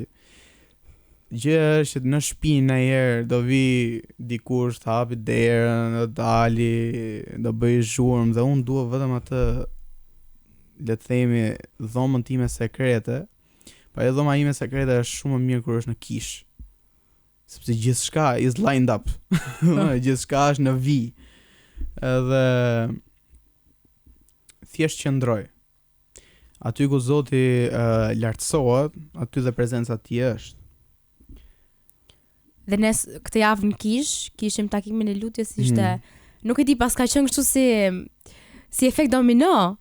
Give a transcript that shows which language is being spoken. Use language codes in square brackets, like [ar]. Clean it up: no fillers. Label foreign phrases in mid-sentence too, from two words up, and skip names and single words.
[sq] Gjë është në shtëpi ndonjëherë do vi dikush të hapi derën, do dali, do bëj zhurmë dhe unë dua vetëm atë, le të themi, dhomën time sekrete. Pa e dhoma ime sekrete është shumë më mirë kur është në kish. Sepse gjithçka [en] is lined up. [sq] Gjithçka është në vi. Edhe thjesht qëndroj. Aty ku Zoti lartësohet, aty dhe prezenca e tij është. Dhe ne këtë javë në kishim takimin e lutjes, ishte nuk e di, pas ka qenë kështu si efekt domino.